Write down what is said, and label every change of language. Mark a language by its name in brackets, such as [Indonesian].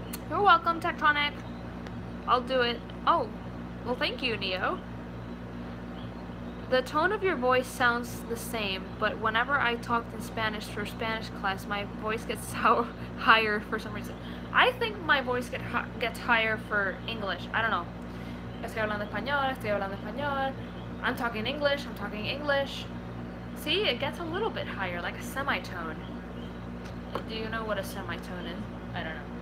[English] You're welcome, Tectonic. I'll do it. Oh, well, thank you, Neo. The tone of your voice sounds the same, but whenever I talked in Spanish for Spanish class, my voice gets higher for some reason. I think my voice gets higher for English. I don't know. [Spanish] Estoy hablando español. [English] I'm talking English. See, it gets a little bit higher, like a semitone. Do you know what a semitone is? I don't know.